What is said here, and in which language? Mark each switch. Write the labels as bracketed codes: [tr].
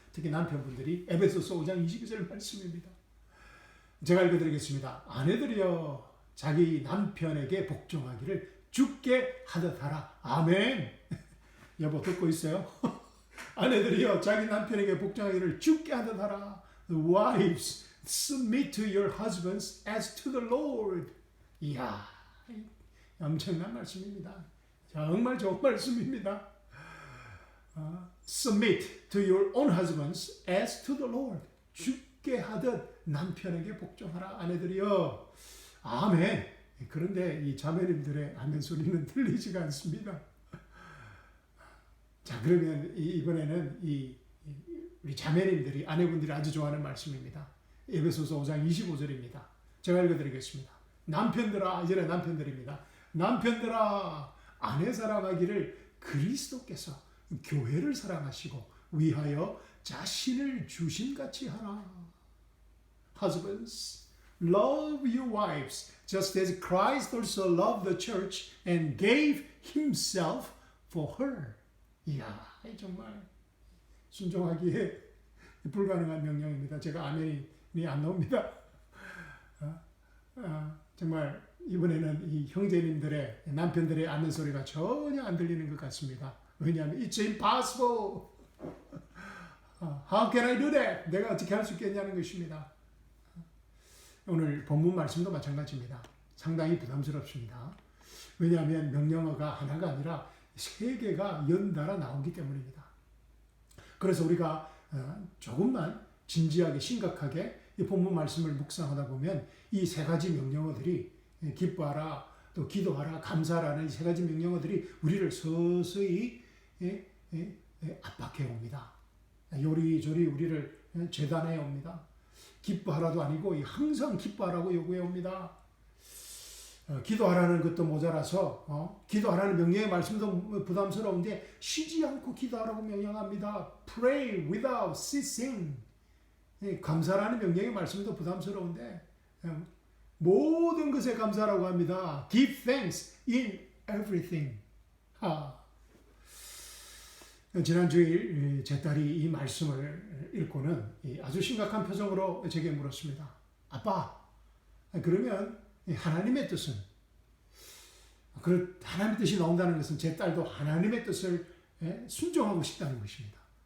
[ko] 특히 남편분들이 에베소서 5장 22절 말씀입니다. 제가 읽어드리겠습니다. 아내들이여 자기 남편에게 복종하기를 주께 하듯 하라. 아멘. 여보 듣고 있어요? 아내들이여 자기 남편에게 복종하기를 주께 하듯 하라. [en] Wives, submit to your husbands as to the Lord. [ko] 이야, 엄청난 말씀입니다. 정말 좋은 말씀입니다. [en] Submit to your own husbands as to the Lord. [ko] 주께 하듯 남편에게 복종하라. 아내들이여. 아멘. 그런데 이 자매님들의 아멘 소리는 들리지가 않습니다. 자, 그러면 이번에는 우리 자매님들이, 아내분들이 아주 좋아하는 말씀입니다. 에베소서 5장 25절입니다. 제가 읽어드리겠습니다. 남편들아, 이제는 남편들입니다. 남편들아, 아내 사랑하기를 그리스도께서 교회를 사랑하시고 위하여 자신을 주심같이 하라. [en] Husbands, love your wives, just as Christ also loved the church and gave himself for her. [ko] 이야, 정말 순종하기에 불가능한 명령입니다. 제가 아멘이 안 나옵니다. 정말 이번에는 이 형제님들의, 남편들의 아멘 소리가 전혀 안 들리는 것 같습니다. 왜냐하면 [en] It's impossible. How can I do that? [ko] 내가 어떻게 할 수 있겠냐는 것입니다. 오늘 본문 말씀도 마찬가지입니다. 상당히 부담스럽습니다. 왜냐하면 명령어가 하나가 아니라 세 개가 연달아 나오기 때문입니다. 그래서 우리가 조금만 진지하게 심각하게 이 본문 말씀을 묵상하다 보면 이 세 가지 명령어들이 기뻐하라, 또 기도하라, 감사하라는 이 세 가지 명령어들이 우리를 서서히 압박해 옵니다. 요리조리 우리를 재단해 옵니다. 기뻐하라도 아니고 항상 기뻐하라고 요구해 옵니다. 기도하라는 것도 모자라서 기도하라는 명령의 말씀도 부담스러운데 쉬지 않고 기도하라고 명령합니다. [en] Pray without ceasing. [ko] 감사라는 명령의 말씀도 부담스러운데 모든 것에 감사라고 합니다. [en] Give thanks in everything. [ko] 지난 주일 제 딸이 이 말씀을 읽고는 아주 심각한 표정으로 제게 물었습니다. 아빠, 그러면 하나님의 뜻은, 하나님의 뜻이 나온다는 것은 제 딸도 하나님의 뜻을 순종하고 싶다는 것입니다.